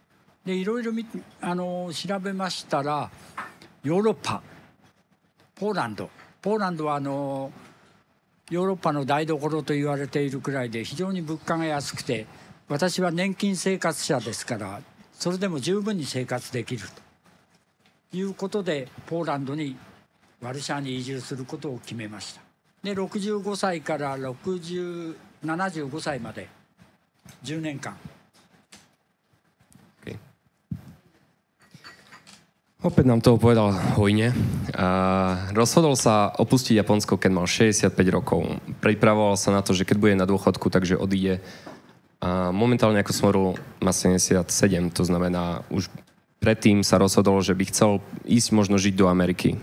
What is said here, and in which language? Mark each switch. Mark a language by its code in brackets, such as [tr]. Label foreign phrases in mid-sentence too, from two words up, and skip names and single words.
[ja] でいろいろ調べましたら、ヨーロッパ、ポーランドはヨーロッパの台所と言われているくらいで非常に物価が安くて、私は年金生活者ですからそれでも十分に生活できるということで、ポーランドにワルシャワに移住することを決めました。で65歳から75歳まで10年間。 [sk] Opäť nám toho povedal hojne. Rozhodol sa opustiť Japonsko, keď mal 65 rokov. Pripravoval sa na to, že keď bude na dôchodku, takže odíde. A momentálne, ako som hovoril, má 77, to znamená, už predtým sa rozhodol, že by chcel ísť možno žiť do Ameriky.